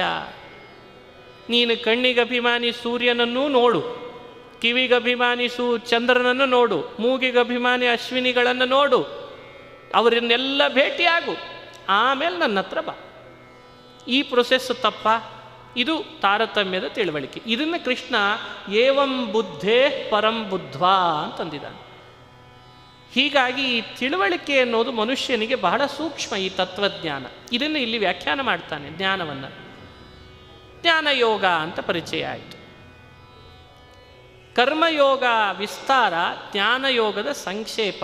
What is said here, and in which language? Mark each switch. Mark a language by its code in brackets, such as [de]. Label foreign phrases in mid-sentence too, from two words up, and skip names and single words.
[kn] ನೀನು ಕಣ್ಣಿಗೆ ಅಭಿಮಾನಿ ಸೂರ್ಯನನ್ನೂ ನೋಡು, ಕಿವಿಗೆ ಅಭಿಮಾನಿ ಚಂದ್ರನನ್ನು ನೋಡು, ಮೂಗಿಗೆ ಅಭಿಮಾನಿ ಅಶ್ವಿನಿಗಳನ್ನು ನೋಡು, ಅವರನ್ನೆಲ್ಲ ಭೇಟಿಯಾಗು. ಆಮೇಲೆ ನನ್ನ ಹತ್ರ ಬಾ. ಈ ಪ್ರೊಸೆಸ್ ತಪ್ಪ? ಇದು ತಾರತಮ್ಯದ ತಿಳುವಳಿಕೆ. ಇದನ್ನು ಕೃಷ್ಣ [sa] ಏವಂ ಬುದ್ಧೇ ಪರಂ ಬುದ್ಧ್ವಾ [kn] ಅಂತಂದಿದ್ದಾನೆ. ಹೀಗಾಗಿ ಈ ತಿಳುವಳಿಕೆ ಅನ್ನೋದು ಮನುಷ್ಯನಿಗೆ ಬಹಳ ಸೂಕ್ಷ್ಮ, ಈ ತತ್ವಜ್ಞಾನ. ಇದನ್ನು ಇಲ್ಲಿ ವ್ಯಾಖ್ಯಾನ ಮಾಡ್ತಾನೆ. ಜ್ಞಾನವನ್ನು ಜ್ಞಾನಯೋಗ ಅಂತ ಪರಿಚಯ ಆಯಿತು. ಕರ್ಮಯೋಗ ವಿಸ್ತಾರ, ಜ್ಞಾನಯೋಗದ ಸಂಕ್ಷೇಪ.